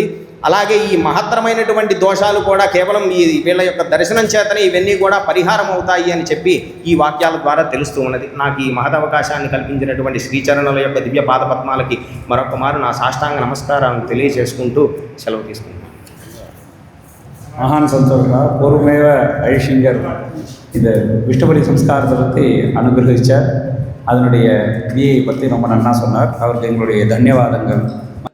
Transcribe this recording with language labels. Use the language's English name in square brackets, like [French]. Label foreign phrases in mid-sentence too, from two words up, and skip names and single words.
[Telugu] అలాగే ఈ మహత్తరమైనటువంటి దోషాలు కూడా కేవలం వీళ్ళ యొక్క దర్శనం చేతనే ఇవన్నీ కూడా పరిహారం అవుతాయి అని చెప్పి ఈ వాక్యాల ద్వారా తెలుస్తూ ఉన్నది. నాకు ఈ మహదవకాశాన్ని కల్పించినటువంటి శ్రీచరణుల యొక్క దివ్య పాదపద్మాలకి మరొక మారు నా సాష్టాంగ నమస్కారాలను తెలియజేసుకుంటూ సెలవు తీసుకుంటాను. [Tamil] மகான் சந்தோஷா பூர்வமேவ ஐஷிங்கர் இந்த விஷ்ணுபலி சம்ஸ்காரத்தை பற்றி அனுகிரகிச்சார். அதனுடைய கிரியை பற்றி ரொம்ப நன்னா சொன்னார். அவருக்கு எங்களுடைய தன்யவாதங்கள்.